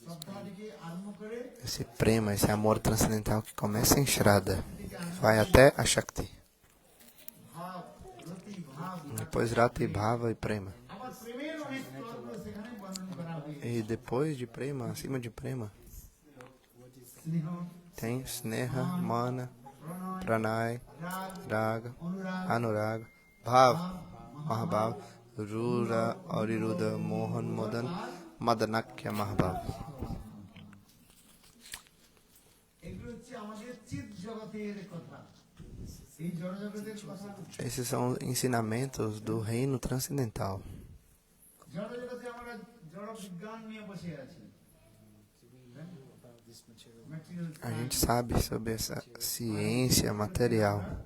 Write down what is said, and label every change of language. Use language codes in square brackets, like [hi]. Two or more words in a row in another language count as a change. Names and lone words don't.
[pt] Esse prema, esse amor transcendental que começa em Shraddha, vai até a Shakti. Depois Rati, Bhava e Prema. E depois de Prema, acima de Prema, tem Sneha, Mana, Pranay, Raga, Anuraga, Bhava, Mahabhava, Rura, Ariruddha, Mohan, Madan, Madanakya, Mahabhava. Esses são ensinamentos do reino transcendental. A gente sabe sobre essa ciência material.